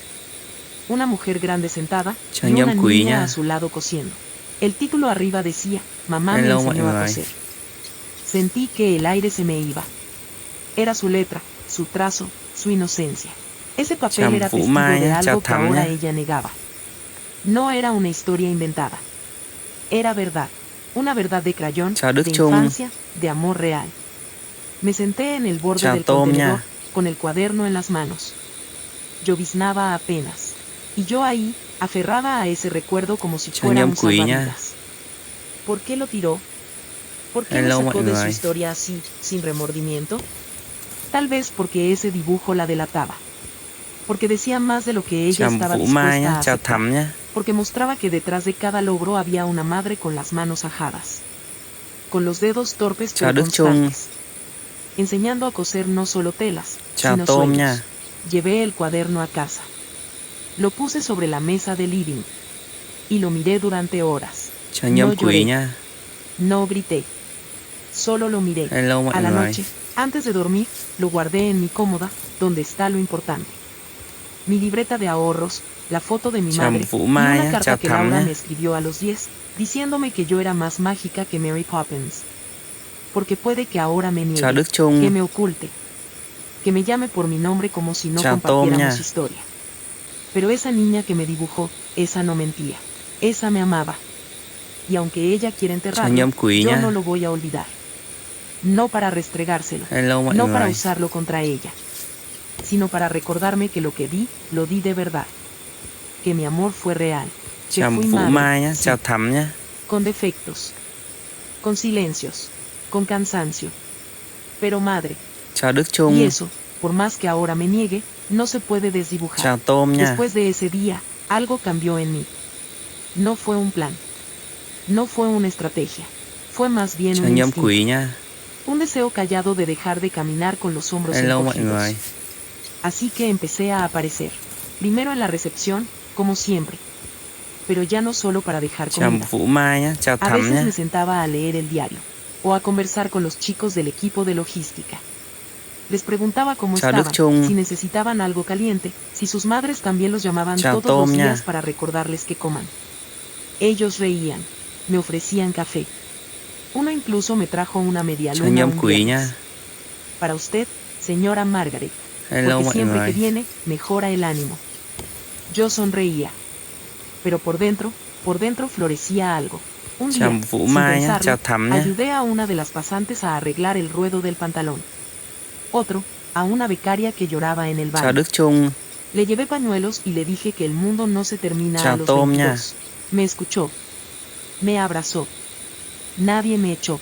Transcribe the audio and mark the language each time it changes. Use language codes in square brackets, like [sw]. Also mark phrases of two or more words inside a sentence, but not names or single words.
[es] Una mujer grande sentada, [vi] Chào [es] y una [vi] Nhâm Quỷ [es] niña [vi] nha. [es] a su lado cosiendo. El título arriba decía, mamá me [vi] Hello, mọi [es] enseñó a [vi] người. [es] coser. Sentí que el aire se me iba. Era su letra, su trazo, su inocencia. Ese papel [vi] Chào [es] era [vi] Vũ [es] testigo [vi] Mai [es] de [vi] nhá. Chào [es] algo que [vi] Thắm [es] ahora [vi] nhá. [es] ella negaba. No era una historia inventada. Era verdad. Una verdad de crayón, [vi] Chào Đức [es] de [vi] Trung. [es] infancia, de amor real. Me senté en el borde [vi] Chào [es] del [vi] Tôm [es] contenedor, [vi] nha. [es] con el cuaderno en las manos. Lloviznaba apenas. Y yo ahí, aferrada a ese recuerdo como si [vi] Chào [es] fuera [vi] Nhâm [es] un [vi] Quỷ nha. [es] salvavidas. ¿Por qué lo tiró? ¿Por qué [vi] Hello, [es] me sacó [vi] mọi [es] de su [vi] người. [es] historia así, sin remordimiento? Tal vez porque ese dibujo la delataba. Porque decía más de lo que ella [vi] Chào [es] estaba [vi] Vũ Mai [es] dispuesta [vi] nhá. [es] a [vi] Chào [es] aceptar. [vi] Thắm nhá. [es] Porque mostraba que detrás de cada logro había una madre con las manos ajadas. Con los dedos torpes [vi] Chào [es] pero [vi] Đức Trung. [es] constantes. Enseñando a coser no solo telas, [vi] Chào [es] sino [vi] Tôm [es] sueños. [vi] nha. [es] Llevé el cuaderno a casa. Lo puse sobre la mesa del living. Y lo miré durante horas. [vi] Chào Nhâm [es] No [vi] Quỷ [es] lloré. [vi] nha. [es] No grité. Solo lo miré. [vi] Hello, mọi [es] A la [vi] người. [es] noche, antes de dormir, lo guardé en mi cómoda, donde está lo importante. Mi libreta de ahorros, la foto de mi [vi] Chào [es] madre, [vi] Vũ [es] y [vi] Mai [es] una [vi] nhá. [es] carta [vi] Chào [es] que [vi] Thắm [es] Laura [vi] nhá. [es] me escribió a los 10, diciéndome que yo era más mágica que Mary Poppins. Porque puede que ahora me [vi] Chào [es] niegue, [vi] Đức Trung. [es] que me oculte, que me llame por mi nombre como si no [vi] Chào Tôm [es] compartiéramos [vi] nha. [es] historia. Pero esa niña que me dibujó, esa no mentía, esa me amaba. Y aunque ella quiera [vi] Chào [es] enterrarlo, [vi] Nhâm Quỷ [es] yo [vi] nha. [es] no lo voy a olvidar. No para restregárselo, [vi] Hello mọi [es] no para [vi] người. [es] usarlo contra ella, sino para recordarme que lo que di, lo di de verdad. Que mi amor fue real. Que [vi] chào [es] fui [vi] Vũ [es] madre, [vi] Mai nhá, [es] sí, [vi] chào Thắm nhá. [es] con defectos, con silencios, con cansancio. Pero madre, [vi] Chào Đức [es] y [vi] Trung, [es] eso, por más que ahora me niegue, no se puede desdibujar. [vi] chào Tôm nha. [es] Después de ese día, algo cambió en mí. No fue un plan. No fue una estrategia. Fue más bien [vi] Chào [es] un [vi] Nhâm [es] instinto. [vi] Quý nha. [es] Un deseo callado de dejar de caminar con los hombros [vi] Hello mọi [es] encogidos. [vi] người. [es] Así que empecé a aparecer. Primero en la recepción, como siempre. Pero ya no solo para dejar [vi] Chào [es] comida. [vi] Vũ Mai nhá, chào [es] A [vi] Thắm [es] veces [vi] nhá. [es] me sentaba a leer el diario, o a conversar con los chicos del equipo de logística. Les preguntaba cómo [vi] Chào Đức [es] estaban, [vi] Trung. [es] si necesitaban algo caliente, si sus madres también los llamaban [vi] Chào [es] todos los [vi] Tôm [es] días [vi] nha. [es] para recordarles que coman. Ellos reían, me ofrecían café. Uno incluso me trajo una media [vi] Chào [es] luna [vi] Nhâm [es] un [vi] Quý [es] viernes. [vi] nha. [es] Para usted, señora Margaret, [vi] Hello [es] porque [vi] mọi [es] siempre que [vi] người. [es] viene, mejora el ánimo. Yo sonreía. Pero por dentro florecía algo. Un [vi] Chào [es] día, [vi] Vũ [es] sin [vi] Mai nhá, [es] pensarlo, [vi] chào Thắm nhá. [es] ayudé a una de las pasantes a arreglar el ruedo del pantalón. Otro, a una becaria que lloraba en el [vi] Chào [es] baño. [vi] Đức Trung, [es] Le llevé pañuelos y le dije que el mundo no se termina [vi] Chào [es] a los [vi] Tôm nha. [es] 22. Me escuchó. Me abrazó. Nadie me echó.